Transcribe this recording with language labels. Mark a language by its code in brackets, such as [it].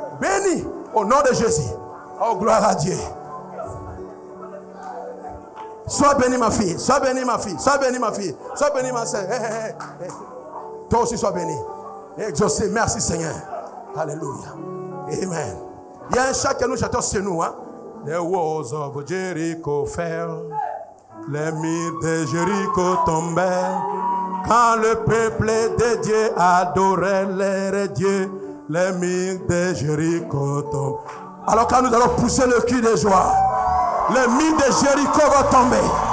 [fr] Béni au nom de Jésus. Oh, gloire à Dieu. Sois béni ma fille. Sois béni ma fille. Sois béni ma fille. Sois béni ma soeur. Hey, hey, hey. Toi aussi sois béni. Exaucé. Merci Seigneur. Alléluia. Amen. Il y a un chant que nous chantons chez nous. Hein? [en] The walls of Jericho fell. [fr] Les murs de Jéricho tombaient. Quand le peuple de Dieu adorait leur Dieu. Les murs de Jéricho tombent. Alors quand nous allons pousser le cri de joie, les murs de Jéricho vont tomber.